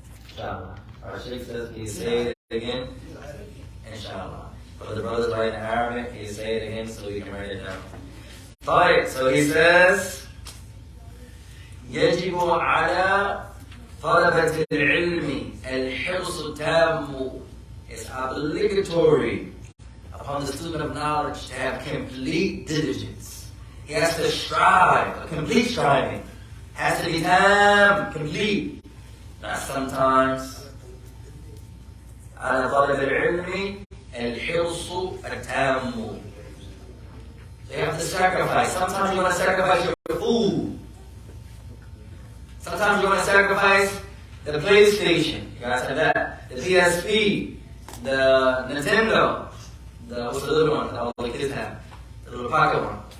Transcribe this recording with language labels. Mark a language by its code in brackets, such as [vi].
[en] Inshallah. Our Sheikh says, can you say it again? Inshallah. But the brothers write in Arabic, can you say it again so we can write it down? Alright, so he says, [ar] يجب على طلبة العلم الحرص التام. [en] It's obligatory upon the student of knowledge to have complete diligence. He has to strive, a complete striving. Has to be tam, complete. Not sometimes. [ar] على طلب العلم الحرص التام. [en] You have to sacrifice. Sometimes you want to sacrifice your food. Sometimes you want to sacrifice the PlayStation. You guys have that. The PSP, the Nintendo, what's the little one that all the kids have? The little pocket one.